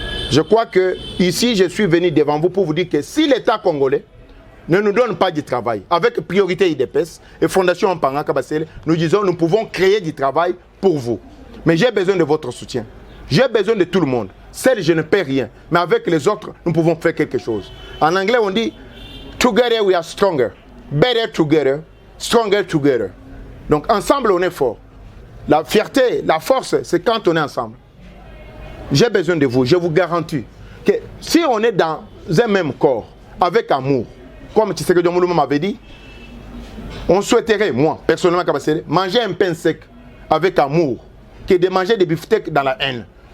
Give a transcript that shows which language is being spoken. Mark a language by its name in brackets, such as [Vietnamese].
[French] Je crois que ici, je suis venu devant vous pour vous dire que si l'État congolais ne nous donne pas du travail, avec priorité IDPS et Fondation Wampanga Kabasele, nous disons nous pouvons créer du travail pour vous. Mais j'ai besoin de votre soutien. J'ai besoin de tout le monde. Seul, je ne paie rien. Mais avec les autres, nous pouvons faire quelque chose. En anglais, on dit [English] together we are stronger. Better together, stronger together. [French] Donc ensemble, on est fort. La fierté, la force, c'est quand on est ensemble. J'ai besoin de vous, je vous garantis que si on est dans un même corps, avec amour, comme Tshisekedi Mulumba m'avait dit, on souhaiterait, moi, personnellement, manger un pain sec avec amour, que de manger des beefsteaks dans la haine.